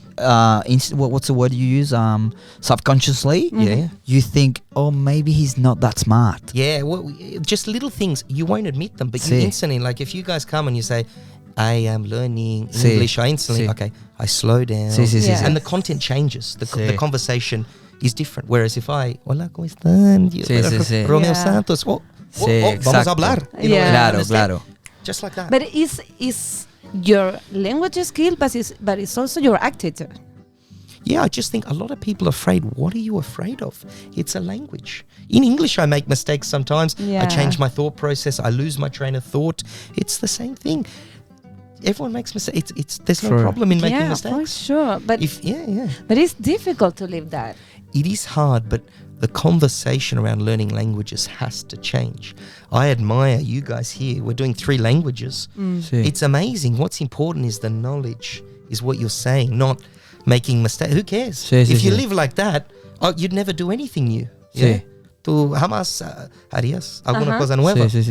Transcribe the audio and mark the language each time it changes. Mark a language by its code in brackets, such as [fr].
[en] what's the word you use? Subconsciously, you think, maybe he's not that smart. Yeah, well, just little things. You won't admit them, but you instantly, like if you guys come and you say, I am learning English, I instantly, I slow down. And the content changes. The conversation is different. Whereas if I, [es] hola, ¿cómo están? Romeo Santos. Vamos a hablar. Claro. [en] Just like that. But it's your language skill, but it's also your attitude. Yeah, I just think a lot of people are afraid. What are you afraid of? It's a language. In English, I make mistakes sometimes. I change my thought process. I lose my train of thought. It's the same thing. Everyone makes mistakes. There's no problem in making mistakes. Yeah, for sure. But But it's difficult to live that. It is hard, but the conversation around learning languages has to change. I admire you guys here. We're doing 3 languages. It's amazing. What's important is the knowledge, is what you're saying, not making mistakes. Who cares? If you live like that, you'd never do anything new. [es] Tú jamás harías alguna cosa nueva.